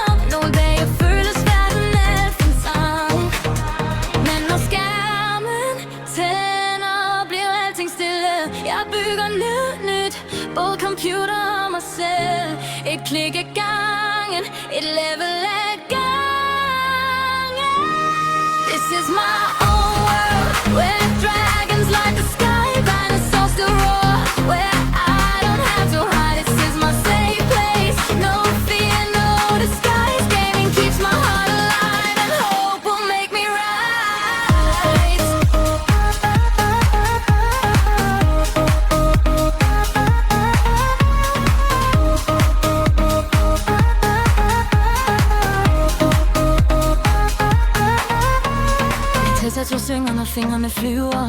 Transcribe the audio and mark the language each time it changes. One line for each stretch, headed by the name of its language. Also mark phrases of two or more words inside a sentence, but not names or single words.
Danish: Nogle dage føles verden alt for trang, men når skærmen tænder, bliver alting stille. Jeg bygger nyt, både computer og mig selv. Et klik ad gangen, et level ad gangen.
English: This is my own world, where dragons light the sky, dinosaurs still roar, where I don't have to hide. This is my safe place, no fear, no disguise. Gaming keeps my heart alive, and hope will make me rise.
Danish: Jeg synger, når fingrene flyver.